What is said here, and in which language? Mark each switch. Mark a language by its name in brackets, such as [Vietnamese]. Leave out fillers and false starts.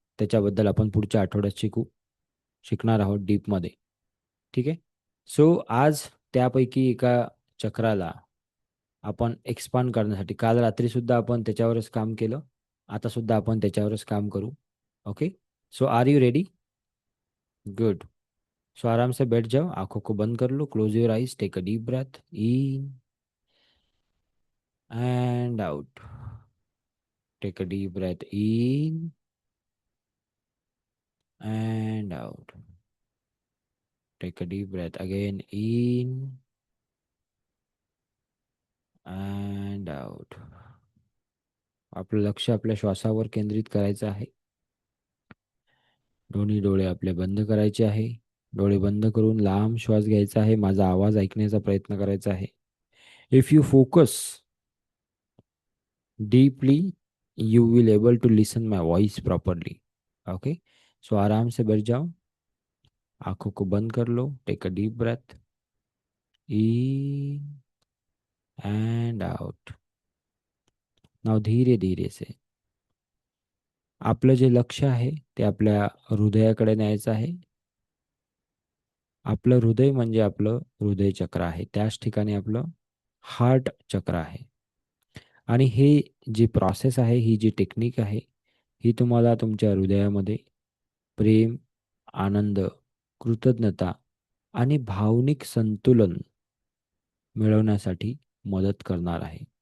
[Marathi] त्याच्याबद्दल आपण पुढच्या आठवड्यात शिकणार आहोत डीपमध्ये. ठीक आहे. सो आज त्यापैकी एका चक्राला आपण एक्सपांड करण्यासाठी, काल रात्री सुद्धा आपण त्याच्यावरच काम केलं, आता सुद्धा आपण त्याच्यावरच काम करू. [English] Okay. So are you ready? Good. [Hindi] सो आराम से बैठ जाओ, आंखों को बंद कर लो. [English] Close your eyes, take a deep breath in and out. Take a deep breath in and out. Take a deep breath again in and out. [Marathi] आपलं लक्ष आपल्या श्वासावर केंद्रित करायचं आहे. दोन्ही डोळे आपले बंद करायचे आहे. डोळे बंद करून लांब श्वास घ्यायचा आहे. माझा आवाज ऐकण्याचा प्रयत्न करायचा आहे. [English] If you focus deeply you will able to listen my voice properly. [Hindi] Okay, सो आराम से बैठ जाओ, आंखों को बंद कर लो. [English] Take a deep breath in and out. [Marathi] नाव धीरे धीरे से आपलं जे लक्ष आहे ते आपल्या हृदयाकडे न्यायचं आहे. आपलं हृदय म्हणजे आपलं हृदय चक्र आहे. त्याच ठिकाणी आपलं हार्ट चक्र आहे. आणि हे जी प्रोसेस आहे, ही जी टेक्निक आहे, ही तुम्हाला तुमच्या हृदयामध्ये प्रेम, आनंद, कृतज्ञता आणि भावनिक संतुलन मिळवण्यासाठी मदत करणार आहे.